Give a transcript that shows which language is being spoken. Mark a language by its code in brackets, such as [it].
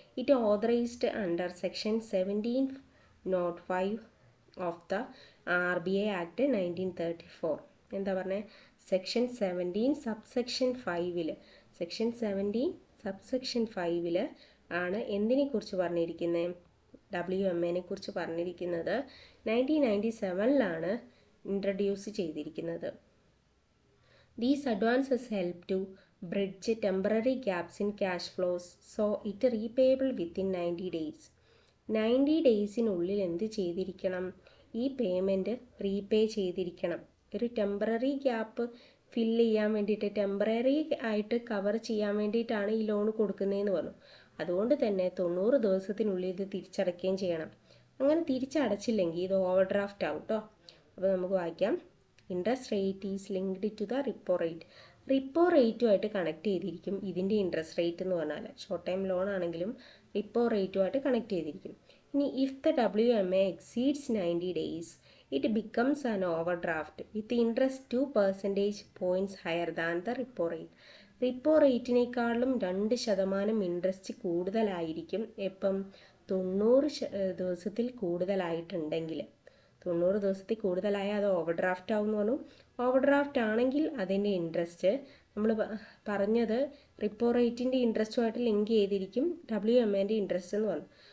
[en] It authorised under section 1705 of the RBI act 1934. [ml] എന്താ പറഞ്ഞത്? Section 17 subsection 5 section 17 subsection 5 ആണ് എന്തിനെക്കുറിച്ച് പറഞ്ഞിരിക്കുന്നത്? WMAനെ കുറിച്ച് പറഞ്ഞിരിക്കുന്നത് 1997 ഇൻട്രൊഡ്യൂസ് ചെയ്തിരിക്കുന്നത്. [en] These advances help to bridge temporary gaps in cash flows, so it repayable within 90 days. [ml] 90 ഡേയ്സിനുള്ളിൽ എന്ത് ചെയ്തിരിക്കണം? ഈ പേയ്മെൻറ്റ് റീപേ ചെയ്തിരിക്കണം. ഒരു ടെമ്പററി ഗ്യാപ്പ് ഫില്ല് ചെയ്യാൻ വേണ്ടിയിട്ട്, ടെമ്പററി ആയിട്ട് കവർ ചെയ്യാൻ വേണ്ടിയിട്ടാണ് ഈ ലോൺ കൊടുക്കുന്നതെന്ന് പറഞ്ഞു. അതുകൊണ്ട് തന്നെ 90 ദിവസത്തിനുള്ളിൽ ഇത് തിരിച്ചടയ്ക്കുകയും ചെയ്യണം. അങ്ങനെ തിരിച്ചടച്ചില്ലെങ്കിൽ ഇത് ഓവർ ഡ്രാഫ്റ്റ് ആവും കേട്ടോ. അപ്പോൾ നമുക്ക് വായിക്കാം. [en] Interest rate is linked to the repo rate. [ml] Repo റേറ്റുമായിട്ട് connect ചെയ്തിരിക്കും ഇതിൻ്റെ ഇൻട്രസ്റ്റ് റേറ്റ് എന്ന് പറഞ്ഞാൽ. ഷോർട്ട് ടൈം ലോൺ ആണെങ്കിലും റിപ്പോ റേറ്റുമായിട്ട് കണക്ട് ചെയ്തിരിക്കും. [en] ഇനി if the WMA exceeds 90 days it becomes an overdraft with interest 2% points higher than the repo rate. [ml] Repo റേറ്റിനേക്കാളും 2% interest കൂടുതലായിരിക്കും എപ്പം 90 ദിവസത്തിൽ കൂടുതലായിട്ടുണ്ടെങ്കിൽ. 90 ദിവസത്തിൽ കൂടുതലായാൽ അത് ഓവർ ഡ്രാഫ്റ്റ് ആവും എന്ന് പറഞ്ഞു. ഓവർ ഡ്രാഫ്റ്റ് ആണെങ്കിൽ അതിൻ്റെ ഇൻട്രസ്റ്റ് നമ്മൾ പറഞ്ഞത് റിപ്പോ റേറ്റിൻ്റെ ഇൻട്രസ്റ്റുമായിട്ട് ലിങ്ക് ചെയ്തിരിക്കും WMAൻ്റെ ഇൻട്രസ്റ്റ് എന്ന് പറഞ്ഞു.